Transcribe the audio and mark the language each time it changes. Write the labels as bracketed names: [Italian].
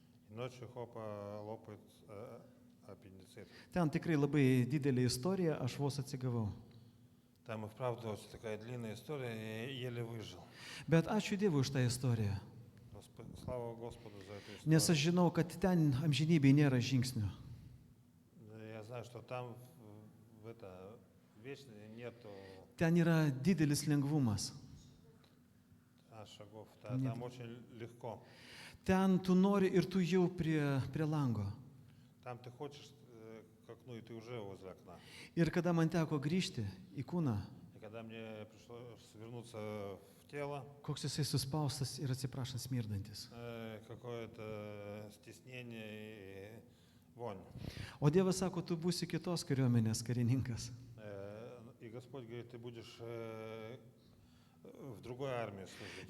[Russian] И ночью хопа лопает аппендицит. [Lithuanian] Ten tikrai labai didelė istorija, aš vos atsigavau. [Russian] Там и вправду очень такая длинная история, я еле выжил. [Lithuanian] Bet ačiū Dievui už tą istoriją. [Russian] Но слава Господу за эту историю. [Lithuanian] Nes aš žinau, kad ten amžinybėje nėra žingsnių. [Russian] Я знаю, что там в это вечное нету [Lithuanian] Ten yra didelis lengvumas. [Russian] шагов. Нет. Там очень легко. [Lithuanian] Ten tu nori ir tu jau prie lango. [Russian] Там ты хочешь к окну, и ты уже возле окна. [Lithuanian] Ir kada man teko grįžti į kūną, [Russian] И когда мне пришлось вернуться в тело, [Lithuanian] koks jisai suspaustas ir atsiprašant smirdantis. [Russian] какое-то стеснение и вонь. [Lithuanian] O Dievas sako, tu būsi kitos kariuomenės karininkas. [Russian] И Господь говорит, ты будешь в другой армии служить.